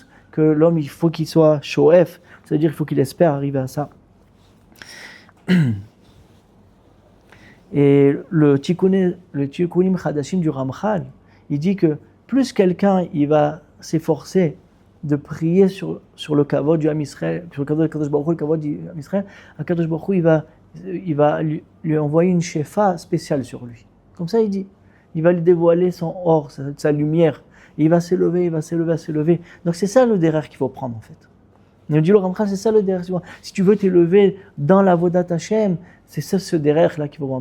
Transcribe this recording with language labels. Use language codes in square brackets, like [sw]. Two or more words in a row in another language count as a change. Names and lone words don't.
[fr] Que l'homme, il faut qu'il soit shoef, c'est-à-dire qu'il faut qu'il espère arriver à ça. Et le Tikkunim Chadashim du Ramchal, il dit que plus quelqu'un il va s'efforcer de prier sur le kavod du Ham Israël, sur le kavod de [he] קדוש ברוך הוא, [fr] le kavod du Ham Israël, [he] קדוש ברוך הוא, [fr] il va lui envoyer une shefa spéciale sur lui. Comme ça, il dit. Il va lui dévoiler son or, sa lumière. Il va s'élever, il va s'élever. Donc c'est ça le derrière qu'il faut prendre en fait. Il nous dit le Ramchal, c'est ça le derrière. Si tu veux t'élever dans la [he] עבודת השם, [fr] c'est ça ce derrière là qu'il faut voir.